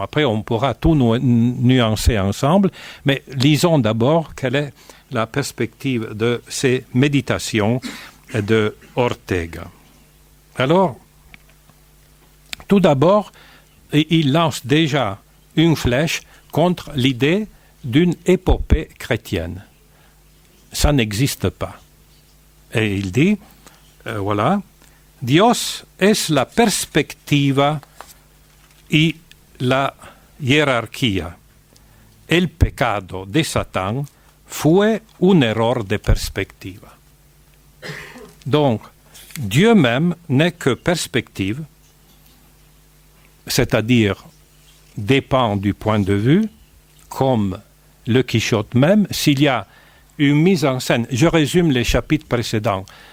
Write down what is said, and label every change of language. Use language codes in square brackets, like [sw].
[fr] Après, on pourra tout nuancer ensemble, mais lisons d'abord quelle est la perspective de ces méditations de Ortega. Alors, tout d'abord, il lance déjà une flèche contre l'idée d'une épopée chrétienne. Ça n'existe pas. Et il dit, voilà, [es] Dios es la perspectiva y la jerarquía. El pecado de Satan fue un error de perspectiva. [fr] Donc, Dieu même n'est que perspective, c'est-à-dire dépend du point de vue, comme le Quichotte même. S'il y a une mise en scène, je résume les chapitres précédents.